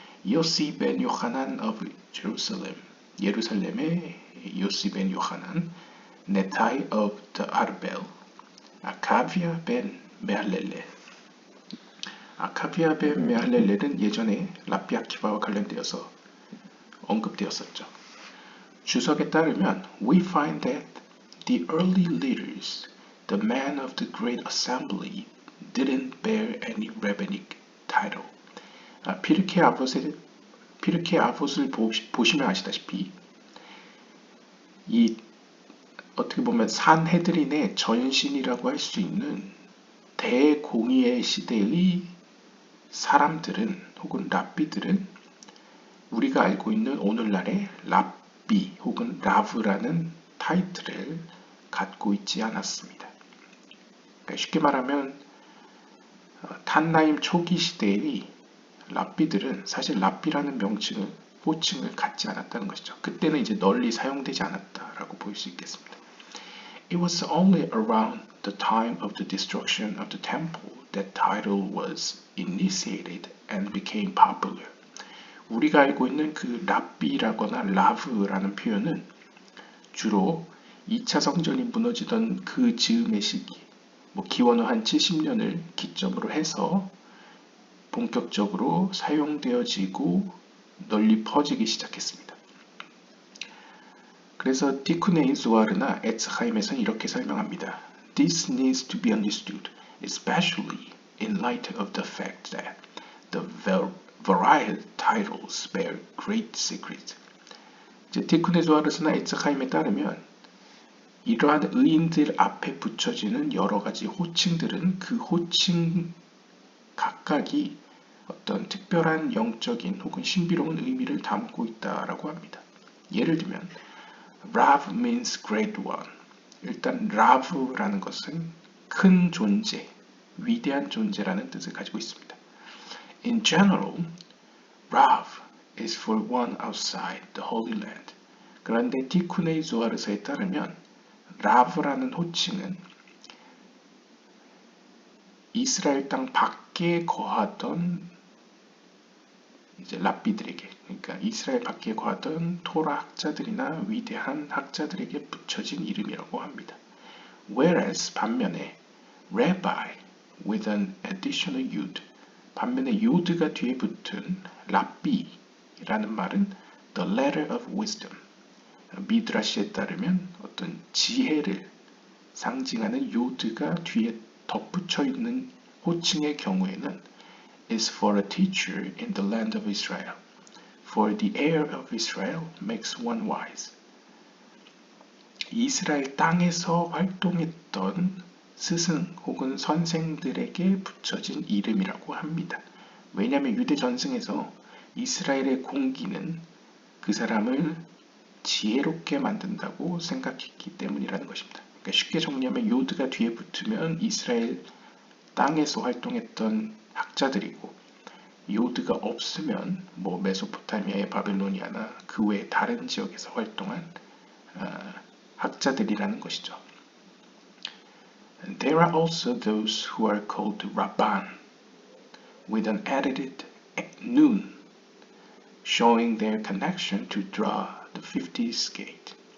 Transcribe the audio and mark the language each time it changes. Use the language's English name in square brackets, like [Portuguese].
[Korean] 요시 벤 요하난 of Jerusalem, 예루살렘의 요시 벤 요하난, 네타이 of the 아르벨, 아카비아 벤 메할렐렐. 아카비아 벤 메할렐렐은 예전에 라비 아키바와 관련되어서 언급되었었죠. 주석에 따르면 [English] we find that the early leaders, the men of the great assembly, didn't bear any rabbinic title. [Korean] 피르케 아봇을 보시면 아시다시피 이 어떻게 보면 산헤드린의 전신이라고 할 수 있는 대공의의 시대의 사람들은 혹은 랍비들은 우리가 알고 있는 오늘날의 랍비 혹은 라브라는 타이틀을 갖고 있지 않았습니다. 그러니까 쉽게 말하면 탄나임 초기 시대의 랍비들은 사실 랍비라는 호칭을 갖지 않았다는 것이죠. 그때는 이제 널리 사용되지 않았다라고 볼 수 있겠습니다. [English] It was only around the time of the destruction of the temple that title was initiated and became popular. [Korean] 우리가 알고 있는 그 랍비라거나 라브라는 표현은 주로 2차 성전이 무너지던 그 즈음의 시기, 기원 후 한 70년을 기점으로 해서 본격적으로 사용되어지고 널리 퍼지기 시작했습니다. 그래서 티쿠네인 조아르나 에츠하임에서는 이렇게 설명합니다. [English] This needs to be understood, especially in light of the fact that the varied titles bear great secret. [Korean] 티쿠네 조아르스나 에츠하임에 따르면 이러한 의인들 앞에 붙여지는 여러 가지 호칭들은 그 호칭 각각이 어떤 특별한 영적인 혹은 신비로운 의미를 담고 있다라고 합니다. 예를 들면 [English] Rav means great one. [Korean] 일단 Rav라는 것은 큰 존재, 위대한 존재라는 뜻을 가지고 있습니다. [English] In general, Rav is for one outside the Holy Land. [Korean] 그런데 티쿠네이 조아르서에 따르면 Rav라는 호칭은 이스라엘 땅 밖에 거하던 이제 랍비들에게, 그러니까 이스라엘 밖에 거하던 토라 학자들이나 위대한 학자들에게 붙여진 이름이라고 합니다. [English] Whereas [Korean] 반면에 [English] rabbi with an additional yud, [Korean] 반면에 요드가 뒤에 붙은 랍비라는 말은 [English] the letter of wisdom, [Korean] 미드라시에 따르면 어떤 지혜를 상징하는 요드가 뒤에 덧붙여 있는 호칭의 경우에는 [English] is for a teacher in the land of Israel. For the heir of Israel makes one wise. [Korean] 이스라엘 땅에서 활동했던 스승 혹은 선생들에게 붙여진 이름이라고 합니다. 왜냐하면 유대 전승에서 이스라엘의 공기는 그 사람을 지혜롭게 만든다고 생각했기 때문이라는 것입니다. 그러니까 쉽게 정리하면 요드가 뒤에 붙으면 이스라엘 땅에서 활동했던 학자들이고, 요드가 없으면 뭐 메소포타미아의 바벨로니아나 그 외 다른 지역에서 활동한 학자들이라는 것이죠. [English] And there are also those who are called Rabban with an added noon, showing their connection to draw the 50th gate.